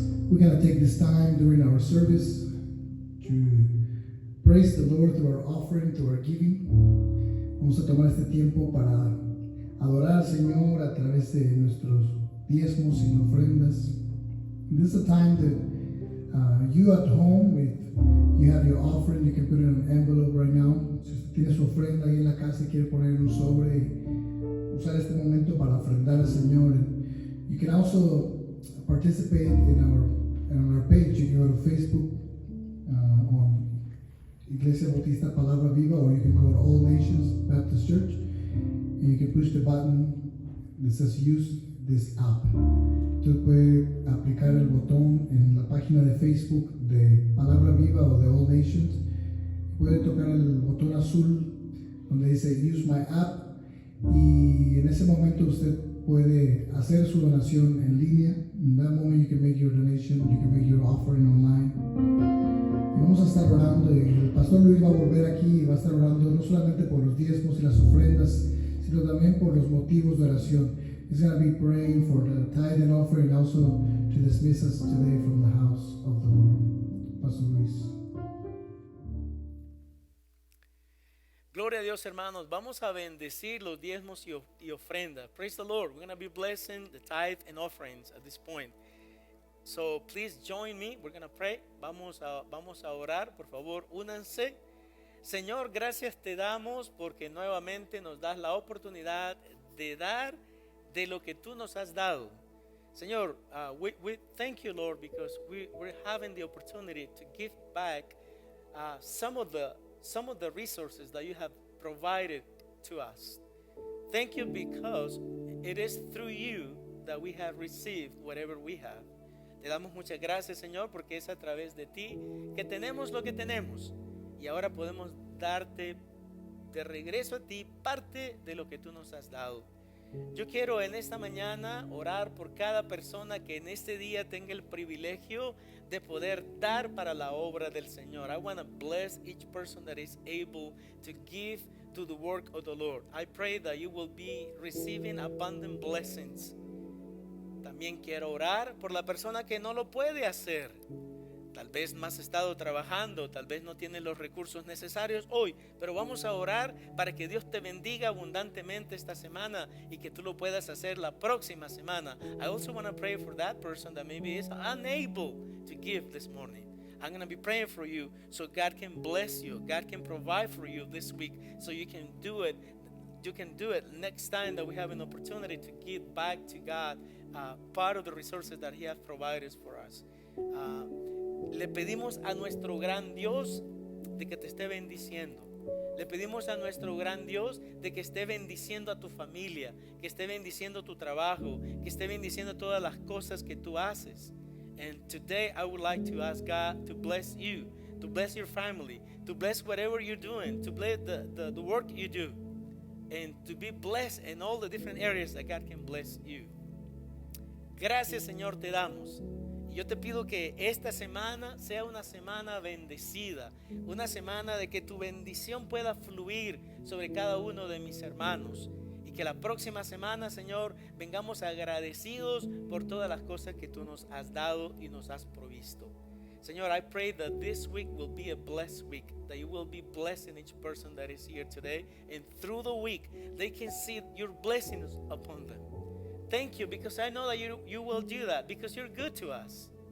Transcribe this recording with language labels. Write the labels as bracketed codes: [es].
[en] We're going to take this time during our service to praise the Lord through our offering, through our giving. [es] Vamos a tomar este tiempo para adorar al Señor a través de nuestros diezmos y ofrendas. [en] This is a time that you at home, you have your offering, you can put it in an envelope right now. [es] Si usted tiene su ofrenda ahí en la casa y quiere poner en un sobre y usar este momento para ofrendar al Señor. [en] You can also participate on our page. You can go to Facebook on Iglesia Bautista Palabra Viva, or you can go to All Nations Baptist Church and you can push the button that says use this app. [es] Usted puede aplicar el botón en la página de Facebook de Palabra Viva o de All Nations. Puede tocar el botón azul donde dice [en] use my app [es] y en ese momento usted puede hacer su donación en línea. [en] In that moment you can make your donation, you can make your offering online. [es] Y vamos a estar orando y el pastor Luis va a volver aquí y va a estar orando no solamente por los diezmos y las ofrendas, sino también por los motivos de oración. [en] He's going to be praying for the tithe and offering and also to dismiss us today from the house of the Lord. Pastor Luis. [es] Gloria a Dios, hermanos. Vamos a bendecir los diezmos y ofrendas. [en] Praise the Lord. We're going to be blessing the tithe and offerings at this point. So please join me. We're going to pray. [es] Vamos a orar. Por favor, únanse. Señor, gracias te damos porque nuevamente nos das la oportunidad de dar de lo que tú nos has dado. [en] Señor, we thank you, Lord, because we're having the opportunity to give back some of the resources that you have provided to us. Thank you because it is through you that we have received whatever we have. [es] Te damos muchas gracias, Señor, porque es a través de ti que tenemos lo que tenemos. Y ahora podemos darte de regreso a ti parte de lo que tú nos has dado. Yo quiero en esta mañana orar por cada persona que en este día tenga el privilegio de poder dar para la obra del Señor. [en] I want to bless each person that is able to give to the work of the Lord. I pray that you will be receiving abundant blessings. [es] También quiero orar por la persona que no lo puede hacer. Tal vez no has estado trabajando, tal vez no tienes los recursos necesarios hoy, pero vamos a orar para que Dios te bendiga abundantemente esta semana y que tú lo puedas hacer la próxima semana. [en] I also want to pray for that person that maybe is unable to give this morning. I'm going to be praying for you so God can bless you, God can provide for you this week so you can do it. You can do it next time that we have an opportunity to give back to God part of the resources that He has provided for us. [es] Le pedimos a nuestro gran Dios de que te esté bendiciendo. Le pedimos a nuestro gran Dios de que esté bendiciendo a tu familia, que esté bendiciendo tu trabajo, que esté bendiciendo todas las cosas que tú haces. [en] And today I would like to ask God to bless you, to bless your family, to bless whatever you're doing, to bless the work you do, and to be blessed in all the different areas that God can bless you. [es] Gracias, Señor, te damos. Yo te pido que esta semana sea una semana bendecida, una semana de que tu bendición pueda fluir sobre cada uno de mis hermanos y que la próxima semana, Señor, vengamos agradecidos por todas las cosas que tú nos has dado y nos has provisto. [en] Señor, I pray that this week will be a blessed week, that you will be blessing each person that is here today, and through the week they can see your blessings upon them. Thank you, because I know that you will do that, because you're good to us.